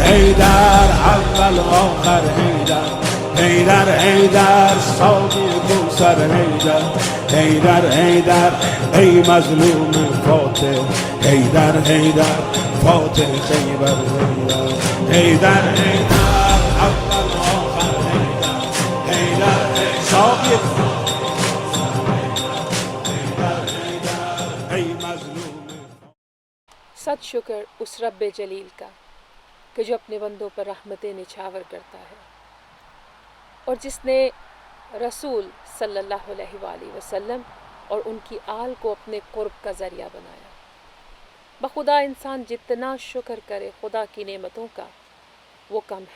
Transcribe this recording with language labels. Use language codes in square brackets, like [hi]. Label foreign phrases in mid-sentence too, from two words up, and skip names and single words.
[ur] حیدر اول آخر حیدر، حیدر حیدر ساقی کوثر حیدر، حیدر حیدر ای مظلوم فاتح، حیدر حیدر فاتح خیبر حیدر، حیدر حیدر اول آخر حیدر، حیدر ساقی حیدر حیدر ای مظلوم۔ صد شکر اس رب جلیل کا کہ جو اپنے بندوں پر رحمتیں نچھاور کرتا ہے، اور جس نے رسول [ar] صلی اللہ علیہ وآلہ وسلم [ur] اور ان کی آل کو اپنے قرب کا ذریعہ بنایا۔ بخدا انسان جتنا شکر کرے خدا کی نعمتوں کا وہ کم ہے۔